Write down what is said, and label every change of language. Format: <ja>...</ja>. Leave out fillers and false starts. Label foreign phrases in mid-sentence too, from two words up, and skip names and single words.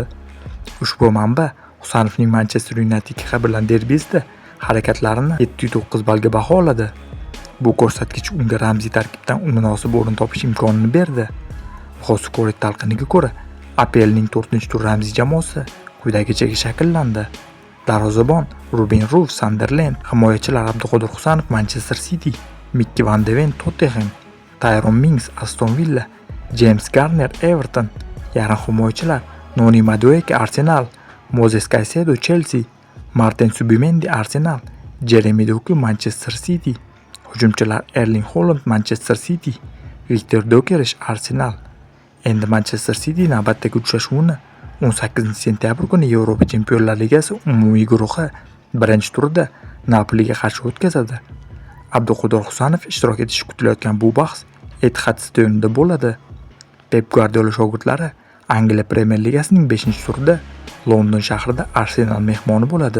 <uz>Ushbu manba Husanovning Manchester Unitedga bilan derbisida harakatlarini 7.9 ballga baholadi. Bu ko'rsatkich unga ramziy tarkibdan munosib o'rin topish imkonini berdi. WhoScored talqiniga ko'ra, APLning 4-tur ramziy jamoasi quyidagicha shakllandi. Darvozabon Ruben Ruv Sunderland, himoyachilar Abduqodir Husanov Manchester City, Mickey Van de Ven Tottenham, Tyrone Mings Aston Villa, James Garner Everton, yarim himoyachilar Noni Madueke Arsenal, Moses Caicedo Chelsea, Martin Subimendi Arsenal, Jeremy Doku Manchester City, hujumchilar Erling Haaland Manchester City, Victor Gyökeres Arsenal. Endi Manchester City navbatdagi uchrashuvini 18 sentyabr kuni Yevropa Chempionlar Ligasi umumiy guruhi birinchi turida Napoliga qarshi o'tkazadi. Abduqodir Husanov ishtirok etishi kutilayotgan bu bahs Etihad stadionida bo'ladi. Pep Guardiola shogirdlari Angliya Premyer Ligasining 5-turida London shahrida Arsenal mehmoni bo'ladi.</uz>